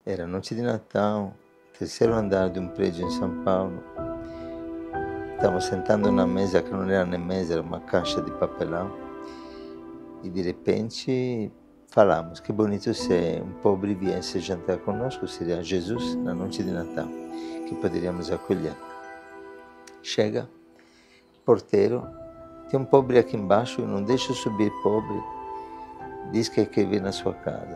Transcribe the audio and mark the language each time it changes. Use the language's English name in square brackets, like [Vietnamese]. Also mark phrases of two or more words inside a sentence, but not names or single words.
[Portuguese] Era noite de Natal, terceiro andar de um prédio em São Paulo. [Italian] Stavamo sentando [Portuguese] na mesa [Italian] che non era [Portuguese] nem mesa, era uma caixa de papelão. E de repente falamos, que bonito se um pobre viesse jantar conosco, seria Jesus na noite de Natal, que poderíamos acolher. Chega, porteiro, tem um pobre aqui embaixo, não deixa subir pobre, diz que quer vir na sua casa.